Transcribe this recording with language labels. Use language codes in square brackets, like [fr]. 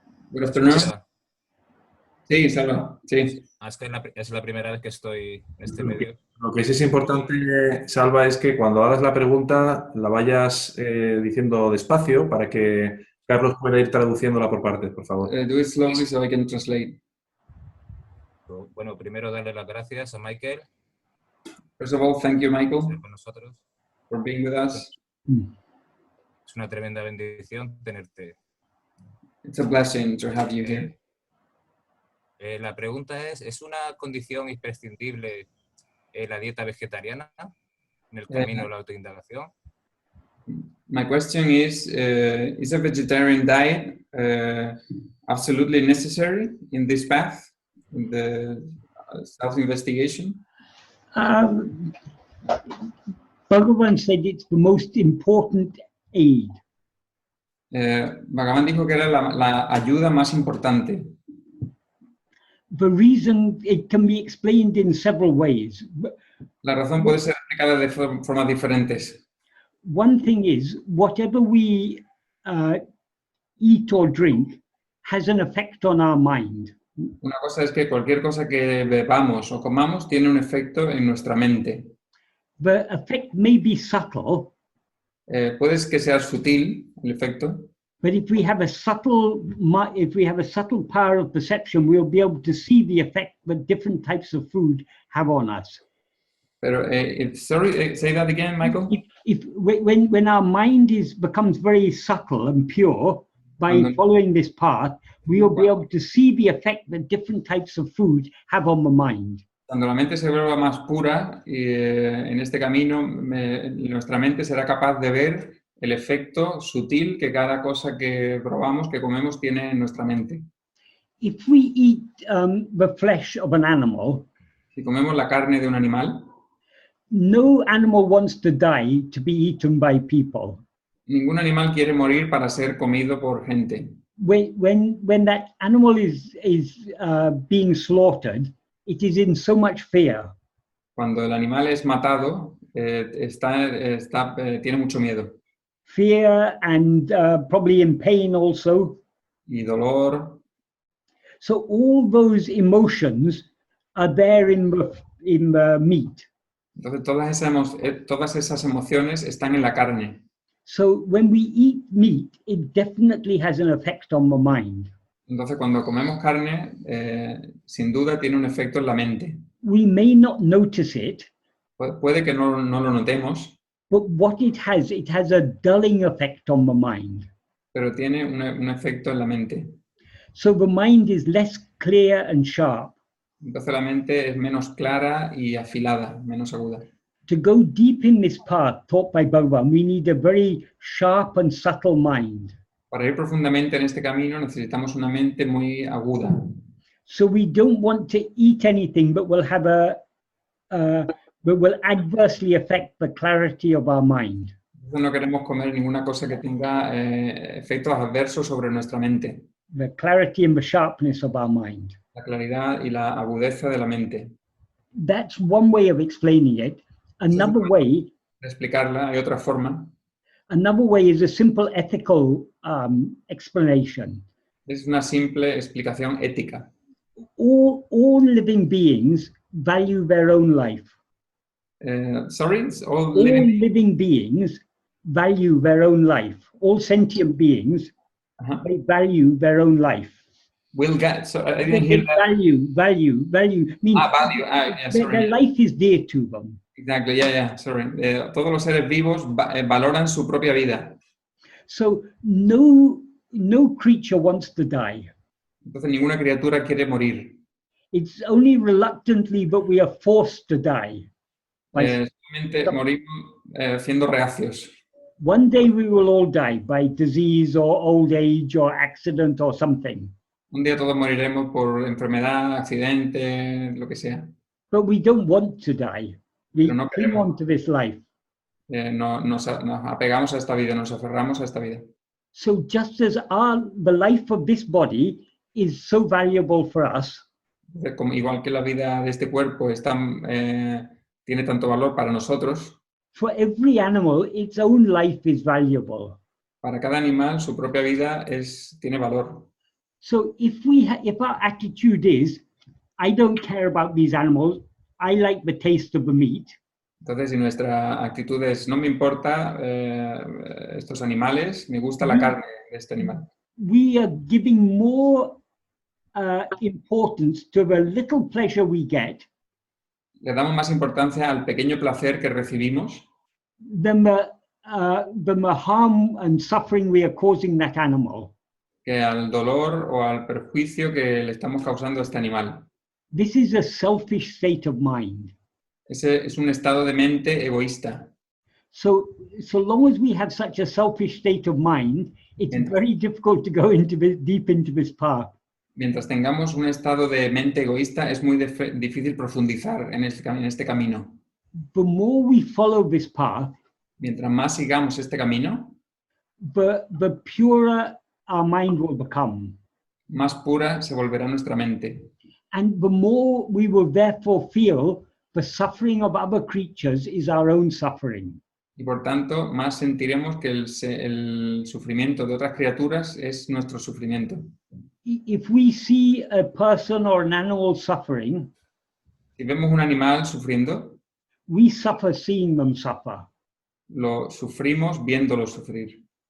[en] Good afternoon. [es] Sí, Salva, sí. Es la primera vez que estoy en este medio. Lo que sí es importante, Salva, es que cuando hagas la pregunta la vayas diciendo despacio para que Carlos pueda ir traduciéndola por partes, por favor. [en] Do it slowly so I can translate. [es] Bueno, primero darle las gracias a Michael. [en] First of all, thank you, Michael, [es] Con nosotros. [en] for being with us. [es] Es una tremenda bendición tenerte. [en] It's a blessing to have you here. [es] La pregunta es una condición imprescindible la dieta vegetariana en el camino de la autoindagación? [en] My question is a vegetarian diet absolutely necessary in this path, in the self-investigation? Bhagavan said it's the most important aid. [es] Bhagavan dijo que era la ayuda más importante. [en] The reason, it can be explained in several ways. [es] La razón puede ser explicada de formas diferentes. [en] One thing is, whatever we eat or drink has an effect on our mind. [es] Una cosa es que cualquier cosa que bebamos o comamos tiene un efecto en nuestra mente. [en] The effect may be subtle, [es] Puede que sea sutil el efecto, [en] but if we have a subtle power of perception, we'll be able to see the effect that different types of food have on us. [es] pero [en] sorry, say that again, Michael. When our mind becomes very subtle and pure, by following this path, we will be able to see the effect that different types of food have on the mind. [es] Cuando la mente se vuelva más pura, en este camino, nuestra mente será capaz de ver el efecto sutil que cada cosa que probamos, que comemos, tiene en nuestra mente. [en] If we eat the flesh of an animal, [es] Si comemos la carne de un animal, [en] no animal wants to die to be eaten by people. [es] ningún animal quiere morir para ser comido por gente. [en] When that animal is being slaughtered, it is in so much fear. [es] Cuando el animal es matado, tiene mucho miedo. [en] Fear and probably in pain also. [es] Y dolor. [en] So all those emotions are there in the meat. [es] Entonces todas esas emociones están en la carne. [en] So when we eat meat, it definitely has an effect on the mind. [es] Entonces cuando comemos carne, sin duda tiene un efecto en la mente. [en] We may not notice it, [es] Puede que no lo notemos, [en] but what it has a dulling effect on the mind. [es] pero tiene un efecto en la mente. [en] So the mind is less clear and sharp. [es] Entonces la mente es menos clara y afilada, menos aguda. [en] To go deep in this path taught by Bhagavan, we need a very sharp and subtle mind. [es] Para ir profundamente en este camino necesitamos una mente muy aguda. [en] So we don't want to eat anything that will have that will adversely affect the clarity of our mind. [es] Entonces no queremos comer ninguna cosa que tenga efectos adversos sobre nuestra mente. [en] The clarity and the sharpness of our mind. [es] La claridad y la agudeza de la mente. [en] That's one way of explaining it. Another way, [es] De explicarla, hay otra forma. [en] another way is a simple ethical explanation. [es] Es una simple explicación ética. [en] All living beings value their own life. Sorry? All All living... living beings value their own life. All sentient beings, they value their own life. Will get... So I didn't hear that. Value. Means Value. Yeah, sorry. their life is dear to them. Exactly, yeah, sorry. [es] Todos los seres vivos valoran su propia vida. [en] So no creature wants to die. [es] Entonces ninguna criatura quiere morir. [en] It's only reluctantly that we are forced to die. [es] Solamente morimos siendo reacios. [en] One day we will all die by disease or old age or accident or something. [es] Un día todos moriremos por enfermedad, accidente, lo que sea. [en] But we don't want to die. We [es] Pero no [en] cling [es] queremos. [en] on to this life. [es] Nos apegamos a esta vida, nos aferramos a esta vida. [en] So just as the life of this body is so valuable for us, [es] Igual que la vida de este cuerpo tiene tanto valor para nosotros, [en] for every animal, its own life is valuable. [es] para cada animal su propia vida tiene valor. [en] So if our attitude is, I don't care about these animals, I like the taste of the meat. [es] Entonces, si nuestra actitud es, no me importa estos animales, me gusta la carne de este animal. [en] We are giving more importance to the little pleasure we get [es] Le damos más importancia al pequeño placer que recibimos [en] than the harm and suffering we are causing that animal. [es] que al dolor o al perjuicio que le estamos causando a este animal. [en] This is a selfish state of mind. [es] Ese es un estado de mente egoísta. [en] So long as we have such a selfish state of mind, it's very difficult to go deep into this path. [es] Mientras tengamos un estado de mente egoísta, es muy difícil profundizar en este camino. [en] The more we follow this path, [es] Mientras más sigamos este camino, [en] the purer our mind will become. [es] más pura se volverá nuestra mente. [en] And the more we will therefore feel the suffering of other creatures is our own suffering. [es] Y por tanto, más sentiremos que el sufrimiento de otras criaturas es nuestro sufrimiento. [en] If we see a person or an animal suffering, [es] Si vemos un animal sufriendo, [en] we suffer seeing them suffer. [es] lo sufrimos viéndolo sufrir.